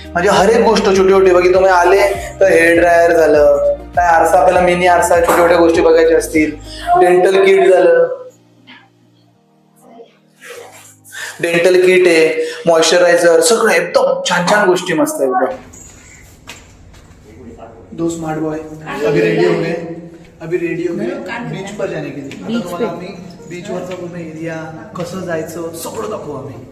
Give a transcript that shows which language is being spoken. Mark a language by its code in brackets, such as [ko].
[mr] म्हणजे हर एक गोष्ट छोटी छोटी बघी. तुम्ही आले तर हेअर ड्रायर झालं, काय आरसा, आपल्याला मिनी आरसा, छोट्या छोट्या गोष्टी बघायच्या असतील, डेंटल किट झालं, डेंटल किट आहे, मॉइश्चरायझर, सगळं एकदम छान छान गोष्टी मस्त एकदम. [hi] दो स्मार्ट बॉय अभी रेडी हो गए, बीच पर जाने के लिए. [mr] आता तुम्हाला आम्ही बीचवरचा पूर्ण एरिया, कसं जायचं सगळं दाखवू आम्ही.